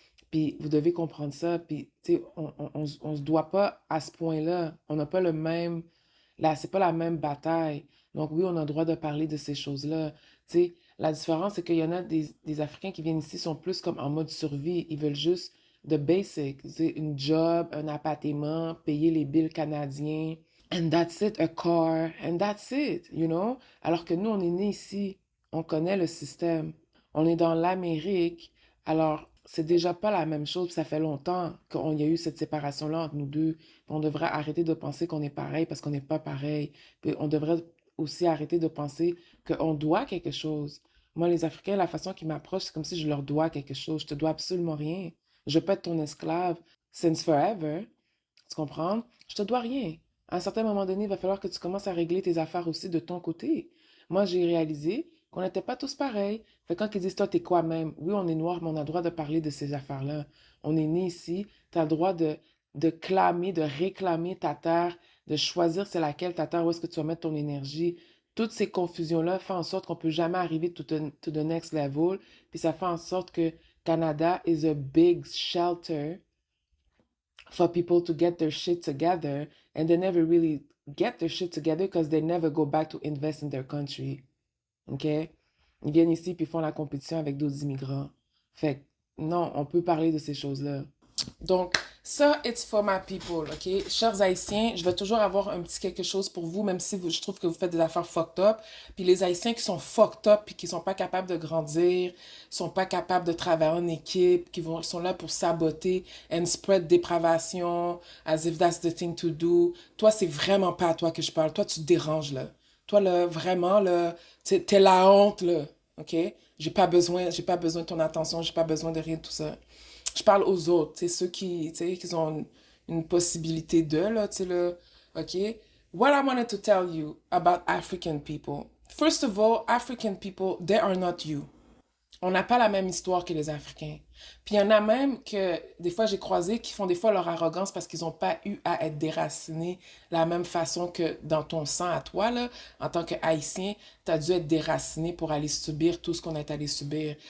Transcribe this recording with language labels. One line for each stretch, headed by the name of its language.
French: Puis vous devez comprendre ça. Puis, tu sais, on se doit pas à ce point-là. On n'a pas le même. Là, c'est pas la même bataille. Donc, oui, on a le droit de parler de ces choses-là. Tu sais, la différence, c'est qu'il y en a des Africains qui viennent ici, sont plus comme en mode survie. Ils veulent juste de basic. Tu sais, une job, un appartement, payer les billes canadiens.
English: And that's it, a car, and that's it, you know?
French: Alors que nous, on est nés ici, on connaît le système, on est dans l'Amérique, alors c'est déjà pas la même chose, puis ça fait longtemps qu'il y a eu cette séparation-là entre nous deux, puis on devrait arrêter de penser qu'on est pareil parce qu'on n'est pas pareil, puis on devrait aussi arrêter de penser qu'on doit quelque chose. Moi, les Africains, la façon qu'ils m'approchent, c'est comme si je leur dois quelque chose, je te dois absolument rien. Je peux être ton esclave
English: since forever,
French: tu comprends? Je te dois rien. À un certain moment donné, il va falloir que tu commences à régler tes affaires aussi de ton côté. Moi, j'ai réalisé qu'on n'était pas tous pareils. Fait que quand ils disent, toi, t'es quoi même? Oui, on est noir, mais on a le droit de parler de ces affaires-là. On est né ici, tu as le droit de clamer, de réclamer ta terre, de choisir c'est laquelle ta terre, où est-ce que tu vas mettre ton énergie. Toutes ces confusions-là font en sorte qu'on peut jamais arriver
English: to the next level.
French: Puis ça fait en sorte que
English: Canada is a big shelter for people to get their shit together, and they never really get their shit together because they never go back to invest in their country. OK?
French: Ils viennent ici puis font la compétition avec d'autres immigrants. Fait que, non, on peut parler de ces choses-là. Donc, ça,
English: it's for my people, OK?
French: Chers Haïtiens, je vais toujours avoir un petit quelque chose pour vous, même si je trouve que vous faites des affaires fucked up. Puis les Haïtiens qui sont fucked up, puis qui sont pas capables de grandir, sont pas capables de travailler en équipe, sont là pour saboter
English: and spread
French: dépravation,
English: as if that's the thing to do.
French: Toi, c'est vraiment pas à toi que je parle. Toi, tu te déranges, là. Toi, là, vraiment, là, t'es la honte, là, OK? J'ai pas besoin de ton attention, j'ai pas besoin de rien de tout ça. Je parle aux autres, tu sais, ceux qui, tu sais, qui ont une possibilité de, là, tu sais, là, OK?
English: What I wanted to tell you about African people. First of all, African people, they are not you.
French: On n'a pas la même histoire que les Africains. Puis il y en a même que, des fois, j'ai croisé, qui font des fois leur arrogance parce qu'ils n'ont pas eu à être déracinés la même façon que dans ton sang à toi, là, en tant que Haïtien, tu as dû être déraciné pour aller subir tout ce qu'on est allé subir.